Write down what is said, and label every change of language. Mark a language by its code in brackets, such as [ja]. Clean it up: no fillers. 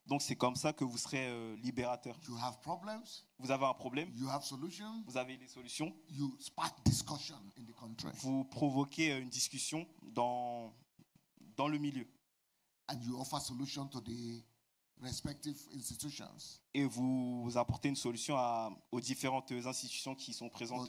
[fr] Donc c'est comme ça que vous serez libérateur. [en] You have problems, [fr] Vous avez un problème, [en] you have solutions, [fr] vous avez les solutions, [en] you spark discussion in the country, [fr] vous provoquez une discussion dans le milieu [en] and you offer solution to the respective institutions. [fr] et vous apportez une solution aux différentes institutions qui sont présentes